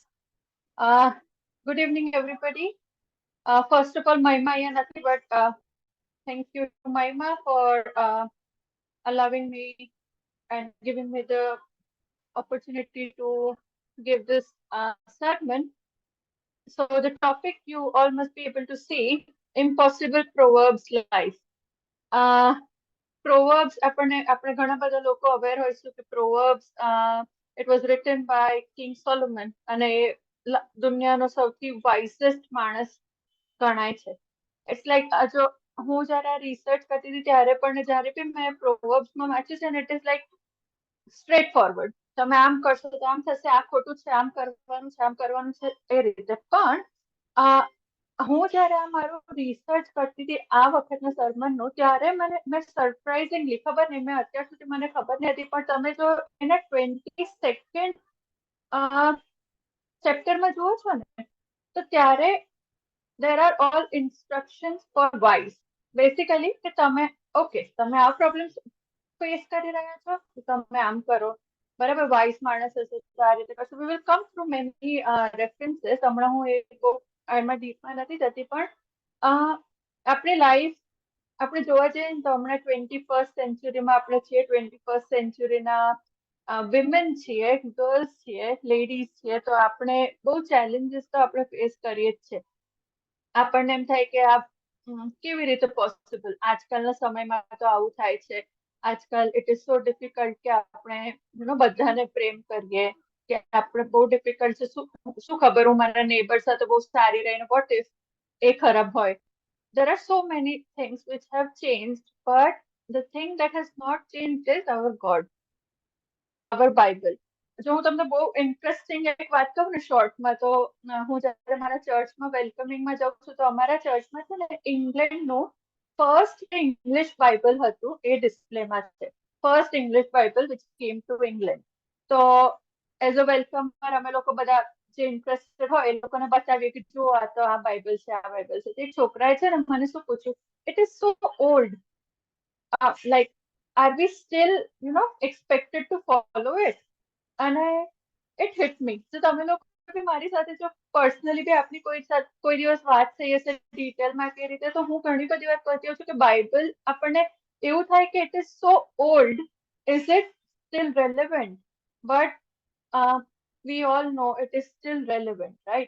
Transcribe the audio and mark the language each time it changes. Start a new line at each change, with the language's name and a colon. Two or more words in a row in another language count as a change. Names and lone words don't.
English: Uh, Good evening, everybody. First of all, Mahima and Nati, but thank you to Mahima for allowing me and giving me the opportunity to give this segment. So the topic you all must be able to see, impossible proverbs life. Uh, Proverbs,
Gujarati: આપણે ઘણા બધા લોકો અવેર હોઈશું કે Proverbs,
English: it was written by King Solomon
Gujarati: અને એ દુનિયાનો સૌથી વાઇસેસ્ટ માણસ ગણાય છે.
English: it's like
Gujarati: જો હું જયારે આ રિસર્ચ કરતી હતી ત્યારે પણ જયારે બી મેં પ્રોવર્બ્સમાં વાંચ્યું છે ને
English: it is like straight forward.
Gujarati: તમે આમ કરશો તો આમ થશે, આ ખોટું છે, આમ કરવાનું છે એ રીતે. પણ હું જયારે આ મારું રિસર્ચ કરતી હતી આ વખતના સરમનનું, ત્યારે મેં સરપ્રાઇઝિંગલી, ખબર નહીં, મેં અત્યાર સુધી મને ખબર નહીં હતી, પણ તમે જો એના 22nd ચેપ્ટરમાં જુઓ છો ને તો ત્યારે
English: there are all instructions for wise.
Gujarati: Basically કે તમે તમે આ પ્રોબ્લેમ ફેસ કરી રહ્યા છો તો તમે આમ કરો, બરાબર. વાઇસ માણસ હશે તો આ રીતે કરશો.
English: we will come through many references.
Gujarati: હમણાં હું એમાં ડીપમાં નથી જતી, પણ આપણી લાઈફ આપણે જોવા જઈએ ને તો હમણાં 21st સેન્ચુરીમાં આપણે છીએ, 21st સેન્ચુરીના વિમેન છીએ, ગર્લ્સ છીએ, લેડીઝ છીએ, તો આપણે બહુ ચેલેન્જીસ તો આપણે ફેસ કરીએ જ છે. આપણને એમ થાય કે આ કેવી રીતે પોસિબલ, આજકાલના સમયમાં તો આવું થાય છે. આજકાલ
English: it is so difficult
Gujarati: કે આપણે બધાને પ્રેમ કરીએ, કે આપણે બહુ ડિફિકલ્ટ છે. શું ખબર હું મારા નેબર સાથે બહુ સારી રહીને
English: what if
Gujarati: એ ખરાબ હોય.
English: there are so many things which have changed, but the thing that has not changed is our God, our Bible.
Gujarati: જો હું તમને બહુ ઇન્ટરેસ્ટિંગ એક વાત કહું ને શોર્ટમાં, તો હું જયારે મારા ચર્ચમાં વેલકમિંગમાં જાઉં છું તો અમારા ચર્ચમાં છે ને ઇંગ્લેન્ડનું
English: first English Bible
Gujarati: હતું, એ ડિસ્પ્લેમાં છે.
English: first English Bible which came to England.
Gujarati: તો
English: as a welcomer
Gujarati: અમે લોકો બધા જે ઇન્ટરેસ્ટેડ હોય એ લોકોને બતાવીએ કે જો આ તો આ બાઇબલ છે, આ બાઇબલ છે. તે છોકરાએ છે ને મને શું પૂછ્યું,
English: it is so old, like are we still expected to follow it?
Gujarati: અને
English: it hit me.
Gujarati: તો તમે લોકો બી મારી સાથે જો પર્સનલી બી આપની કોઈ દિવસ વાત થઈ હશે ડિટેલમાં કે રીતે, તો હું ઘણી બધી વાત કરતી હોઉં છું કે બાઇબલ આપણને એવું થાય કે
English: it is so old, is it still relevant? but we all know it is still relevant, right?